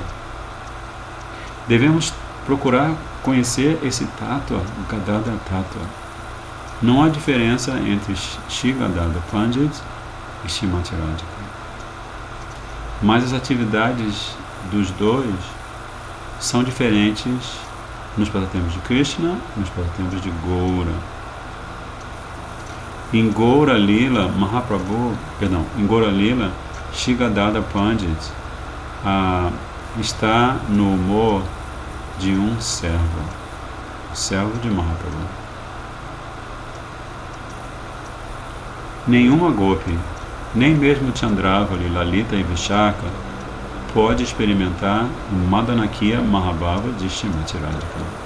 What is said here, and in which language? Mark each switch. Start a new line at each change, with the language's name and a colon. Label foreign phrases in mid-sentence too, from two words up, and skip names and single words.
Portuguese: Devemos procurar conhecer esse Tattva, o Gadadhar Tattva. Não há diferença entre Shri Gadadhar Pandit e Srimati Radhika. Mas as atividades dos dois são diferentes nos passatempos de Krishna e nos passatempos de Gaura. Em Gaura Lila, em Gaura Lila, Shri Gadadhar Pandit está no humor de um servo, o servo de Mahaprabhu. Nenhuma Gopi, nem mesmo Chandravali, Lalita e Vishaka, pode experimentar o Madanakiya Mahabhava de Srimati Radhika.